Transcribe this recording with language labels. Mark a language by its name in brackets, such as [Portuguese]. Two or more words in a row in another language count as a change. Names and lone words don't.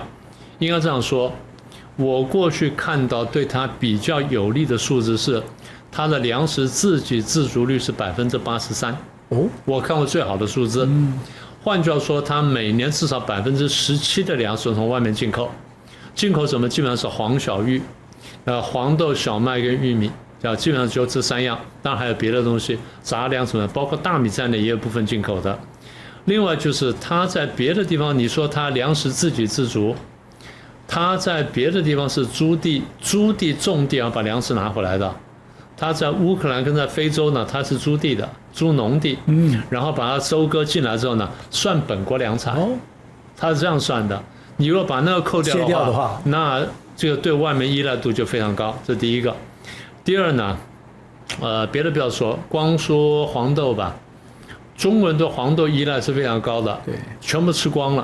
[Chinese] 應該這樣說，我過去看到對他比較有利的數字是，他的糧食自給自足率是83%。哦，我看過最好的數字。換句話說，它每年至少17%的糧食從外面進口，進口什麼？基本上是黃小玉，黃豆、小麥跟玉米，基本上就這3樣。當然還有別的東西，雜糧什麼，包括大米在內也有部分進口的。另外就是它在別的地方，你說它糧食自給自足，它在別的地方是租地種地啊，把糧食拿回來的。他在烏克蘭跟在非洲呢，他是租地的，租農地，然後把它收割進來之後呢，算本國糧產，他是這樣算的。你如果把那個扣掉的話，那這個對外面依賴度就非常高，這是第一個。第二呢，別的不要說，光說黃豆吧，中國人對黃豆依賴是非常高的，對，全部吃光了。